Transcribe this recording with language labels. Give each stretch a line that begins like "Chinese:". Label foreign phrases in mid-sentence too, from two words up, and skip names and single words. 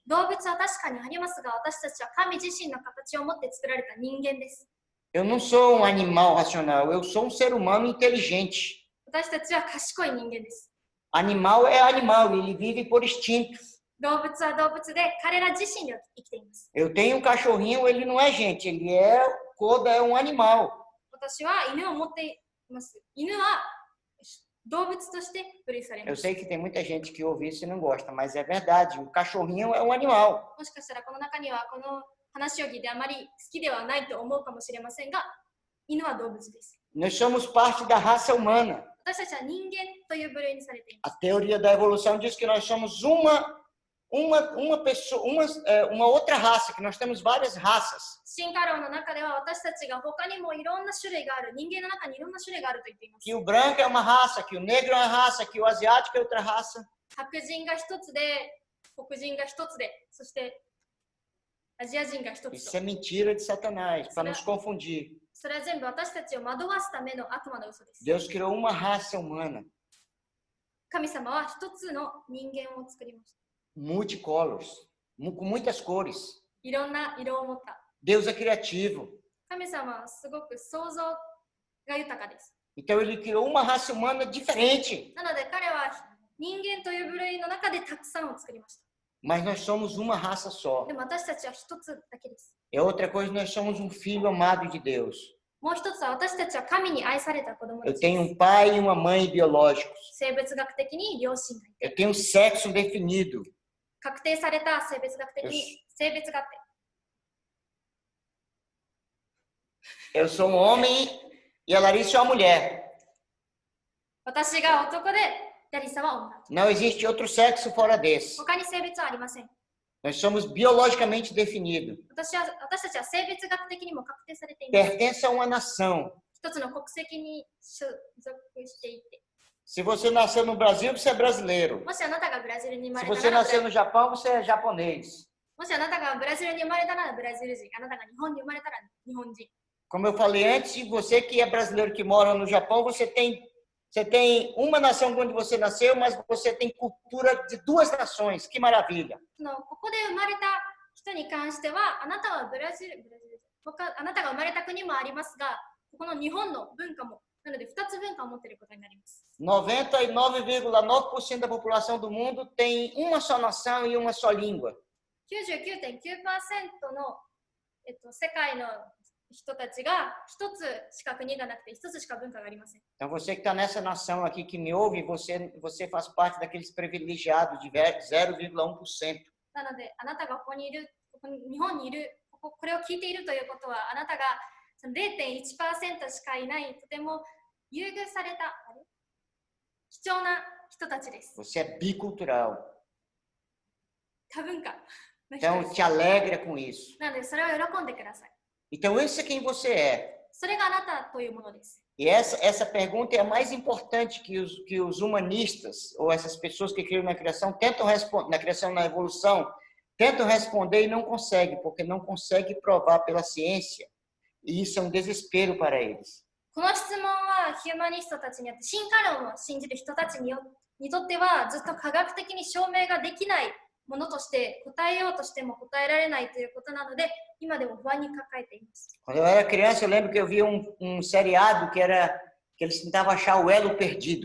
Japanese: 動物は確かにありますが、私たちは神自身の形を持って作られた人間です。
Portuguese: Eu não sou um animal racional, eu sou um ser humano inteligente.
Japanese: 私たちは賢い人間です。
Portuguese: Animal é animal, ele vive por instinto.
Japanese: 動物は動物で彼ら自身で生きています。
Portuguese: Eu tenho um cachorrinho, ele não é gente, ele é Koda, é um animal.
Japanese: 私は犬を持っています。犬は動物として分類されま Eu す。
Portuguese: sei que tem muita gente que ouve isso e não gosta, mas é verdade, o cachorrinho é um animal.
Japanese: もしかしたらこの中にはこの話を聞いてあまり好きではないと思うかもしれませんが、犬は動物です。
Portuguese: Nós somos parte da raça humana.
Japanese: 私たちは人間という部類にされています。
Portuguese: A teoria da evolução diz que nós somos uma outra raça, que nós temos várias raças.
Japanese: 進化論の中では私たちが他にもいろんな種類がある、人間の中にいろんな種類があると言っています。
Portuguese: Que o branco é uma raça, que o negro é uma raça, que o asiático é outra raça.
Japanese: 白人が一つで、黒人が一つで、そしてアジア人が一つ Isso と。
Portuguese: é mentira de Satanás, para nos confundir.
Japanese: それは全部私たちを惑わすための悪魔の嘘です。
Portuguese: Deus criou uma raça humana,
Japanese: 神様は一つの人間を作りました。
Portuguese: multicolors, com muitas cores.
Japanese: いろんな色を持った。
Portuguese: Deus é criativo.
Japanese: 神様はすごく想像が豊かです。
Portuguese: Então ele criou uma raça humana diferente.
Japanese: なので彼は人間という部類の中でたくさんを作りました。
Portuguese: Mas nós somos uma raça só.
Japanese: でも私たちは一つだけです。
Portuguese: É outra coisa, nós somos um filho amado de Deus.
Japanese: もう一つは私たちは神に愛された子供た Eu ちで tenho す。
Portuguese: um pai e uma mãe biológicos.
Japanese: 生物学的に両親がいて、
Portuguese: Eu tenho um sexo definido.
Japanese: 確定された生物学的に性別があって、
Portuguese: Eu sou um homem e a Larissa é uma mulher.
Japanese: 私が男でヤリサは女。
Portuguese: Não existe outro sexo fora desse.
Japanese: 他に性別はありません。
Portuguese: Nós somos biologicamente definidos.
Japanese: 私たちは性別学的にも確定されています。
Portuguese: Pertence a uma nação.
Japanese: 一つの国籍に所属していて、
Portuguese: Se você nasceu no Brasil, você é brasileiro.
Japanese: もしあなたがブラジルに生ま Se れ você たら、
Portuguese: nasceu no Japão, você é japonês.
Japanese: もしあなたがブラジルに生まれたらブラジル人、あなたが日本に生まれたら日本人。
Portuguese: Como eu falei antes, você que é brasileiro que mora no Japão, você tem uma nação onde você nasceu, mas você tem cultura de duas nações. Que maravilha.
Japanese: ここで生まれた人に関しては、あなたはブラジルあなたが生まれた国もありますが、ここの日本の文化も、なので2つ文化を持っていることになります。
Portuguese: 99,9% da população do mundo tem uma só nação e uma só língua.
Japanese: 99.9% の、世界の人たちが一つしか国がなくて一つしか文化がありません。
Portuguese: Então você que está nessa nação aqui que me ouve, você faz parte daqueles privilegiados de 0,1%.
Japanese: なので、あなたがここにいる、日本にいる、これを聞いているということは、あなたがその 0.1% しかいない、とても優遇された貴重な人たちです。
Portuguese: Você é bicultural.
Japanese: 多文化の人 Então です。
Portuguese: te alegra com isso.
Japanese: なので、それを喜んでください。
Portuguese: Então esse é quem você é.
Japanese: それがあなたというものです。
Portuguese: E essa pergunta é a mais importante que os humanistas, ou essas pessoas que criam na criação, tentam responder, na criação, na evolução, tentam responder e não conseguem, porque não conseguem provar pela ciência. E isso é um desespero para eles.
Japanese: この質問はヒューマニストたちによって、進化論を信じる人たちにとってはずっと科学的に証明ができないものとして答えようとしても答えられないということなので、今でも不安に抱えています。
Portuguese: Quando eu era criança, eu lembro que eu via um seriado que eles tentavam achar o elo perdido.